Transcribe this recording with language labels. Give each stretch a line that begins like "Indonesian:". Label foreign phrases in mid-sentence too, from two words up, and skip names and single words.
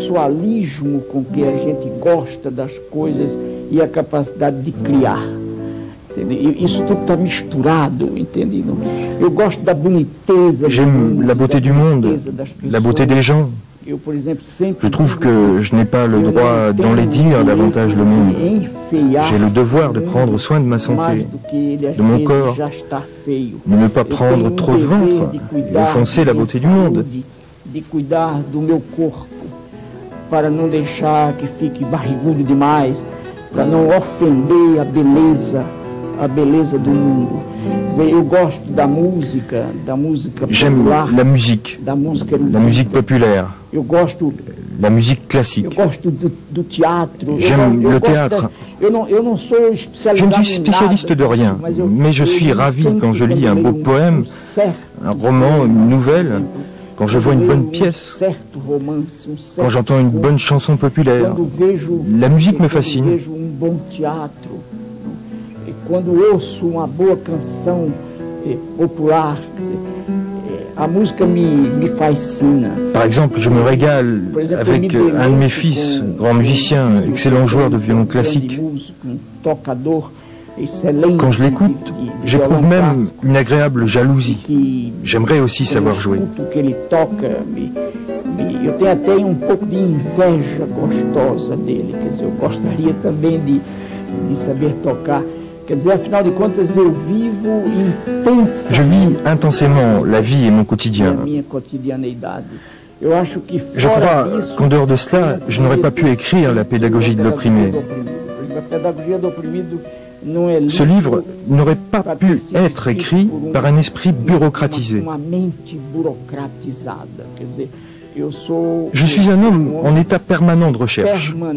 French: J'aime la beauté du monde, la beauté des gens. Je trouve que je n'ai pas le droit d'enlaidir davantage le monde. J'ai le devoir de prendre soin de ma santé, de mon corps, de ne pas prendre trop de ventre et offenser la beauté du monde.
Portuguese: Para não deixar que fique barrigudo demais, para não ofender a beleza do mundo. Eu gosto da música
French: J'aime
Portuguese: popular,
French: la musique populaire,
Portuguese: eu gosto,
French: la musique classique.
Portuguese: eu gosto do teatro.
French: J'aime le théâtre.
Portuguese: Eu não sou
French: Je ne suis spécialiste de rien, mais je suis ravi quand je lis un beau poème, un roman, une nouvelle, quand je vois une bonne pièce, quand j'entends une bonne chanson populaire. La musique me fascine.
Portuguese: Quando ouço uma boa canção popular, a música me fascina.
French: Par exemple, je me régale avec un de mes fils, grand musicien, excellent joueur de violon classique. Quand je l'écoute, j'éprouve même une agréable jalousie. J'aimerais aussi savoir jouer.
Portuguese: Eu tenho até pouco de inveja gostosa dele, quer dizer, eu gostaria também de saber tocar. Quer dizer, afinal de contas, eu vivo intensamente.
French: Je vis intensément la vie et mon quotidien.
Portuguese: Minha cotidianeidade. Eu acho que
French: Je crois qu'en dehors de cela, je n'aurais pas pu écrire La pédagogie de l'opprimé. Ce livre n'aurait pas pu être écrit par un esprit bureaucratisé. Je suis un homme en état permanent de recherche.